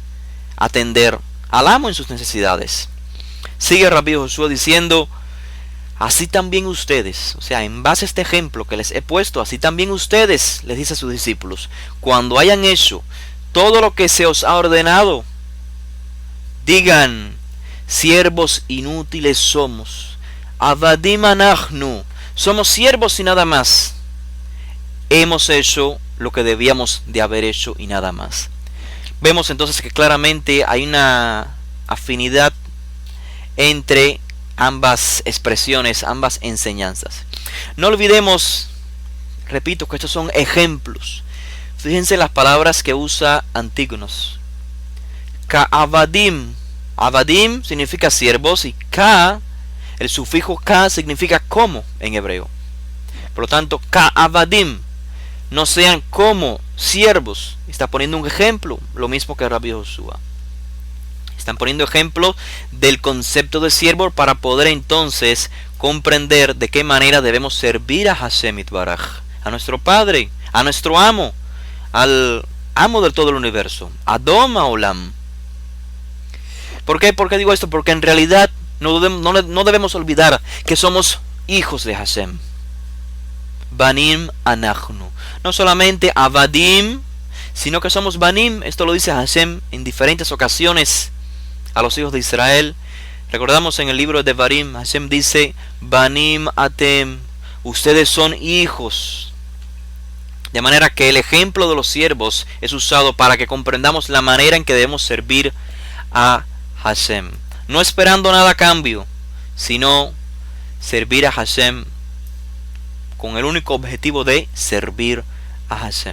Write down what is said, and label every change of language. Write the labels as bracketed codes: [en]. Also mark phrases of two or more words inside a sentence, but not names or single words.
[es] Su deber es atender al amo en sus necesidades. Sigue Rabbi Josué diciendo: así también ustedes, o sea, en base a este ejemplo que les he puesto, así también ustedes, les dice a sus discípulos, cuando hayan hecho todo lo que se os ha ordenado, digan: siervos inútiles somos, [he] עבדים אנחנו, [es] somos siervos y nada más. Hemos hecho lo que debíamos de haber hecho y nada más. Vemos entonces que claramente hay una afinidad entre ambas expresiones, ambas enseñanzas. No olvidemos, repito, que estos son ejemplos. Fíjense las palabras que usa Antígonos. Ka'avadim. Avadim significa siervos y ka, el sufijo ka, significa como en hebreo. Por lo tanto, ka'avadim, no sean como siervos. Está poniendo un ejemplo, lo mismo que Rabbi Josué. Están poniendo ejemplo del concepto de siervo para poder entonces comprender de qué manera debemos servir a [he] השם יתברך, [es] a nuestro Padre, a nuestro amo, al amo de todo el universo, [he] אדון העולם. [es] ¿Por qué? ¿Por qué digo esto? Porque en realidad no debemos olvidar que somos hijos de Hashem. [he] בנים אנחנו. [es] No solamente avadim, sino que somos banim. Esto lo dice Hashem en diferentes ocasiones a los hijos de Israel. Recordamos en el libro de Devarim, Hashem dice: [he] בנים אתם, [es] ustedes son hijos. De manera que el ejemplo de los siervos es usado para que comprendamos la manera en que debemos servir a Hashem, no esperando nada a cambio, sino servir a Hashem con el único objetivo de servir a Hashem.